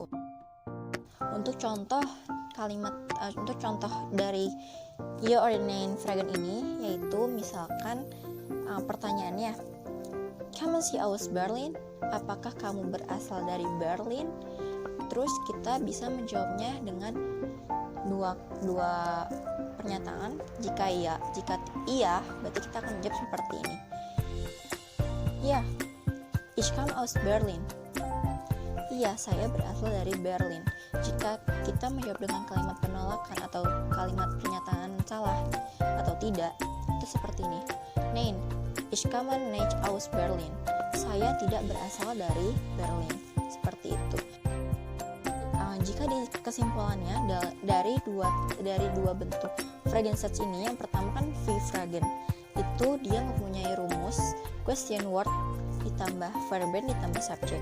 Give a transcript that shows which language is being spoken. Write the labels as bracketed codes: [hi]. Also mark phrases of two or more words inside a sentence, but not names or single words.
[id] Untuk contoh dari [de] Ja oder Nein fragen [id] ini yaitu misalkan pertanyaannya, [de] kommen Sie aus Berlin? [id] Apakah kamu berasal dari Berlin? Terus kita bisa menjawabnya dengan dua pernyataan. Jika iya, berarti kita akan menjawab seperti ini. Ya, [de] ich komme aus Berlin. [id] Iya, saya berasal dari Berlin. Jika kita menjawab dengan kalimat penolakan atau kalimat pernyataan salah atau tidak, itu seperti ini. [de] Nein, ich komme nicht aus Berlin. [id] Saya tidak berasal dari Berlin. Seperti itu. Jika di kesimpulannya dari dua bentuk Fragensatz ini, yang pertama kan [de] Wie fragen [id] itu dia mempunyai rumus [en] question word [id] ditambah verben ditambah subjek.